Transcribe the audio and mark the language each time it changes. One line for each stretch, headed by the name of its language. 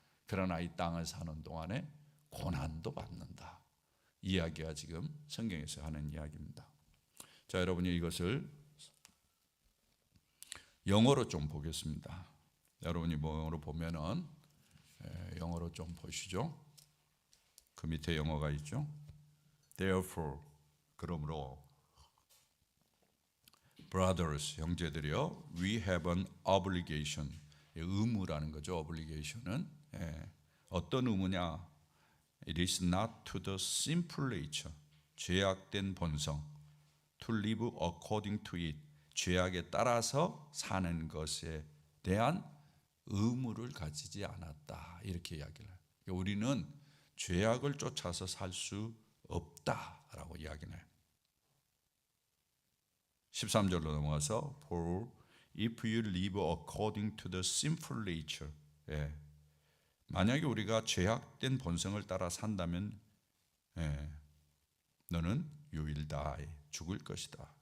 Korean: 그러나 이 땅을 사는 동안에 고난도 받는다. 이야기가 지금 성경에서 하는 이야기입니다. 자, 여러분이 이것을 영어로 좀 보겠습니다. 여러분이 영어로 보면은 영어로 좀 보시죠. 그 밑에 영어가 있죠.
English: Therefore,
Korean: 그러므로
English: brothers,
Korean: 형제들이여,
English: we have an obligation.
Korean: 의무라는 거죠. obligation은 어떤 의무냐?
English: It is not to the sinful nature,
Korean: 죄악된 본성,
English: to live according to it,
Korean: 죄악에 따라서 사는 것에 대한 의무를 가지지 않았다. 이렇게 이야기를 해요. 우리는 죄악을 쫓아서 살 수 없다라고 이야기를 해요. 13절로 넘어가서
English: For if you live according to the sinful nature,
Korean: 만약에 우리가 죄악된 본성을 따라 산다면 너는
English: you will die,
Korean: 죽을 것이다.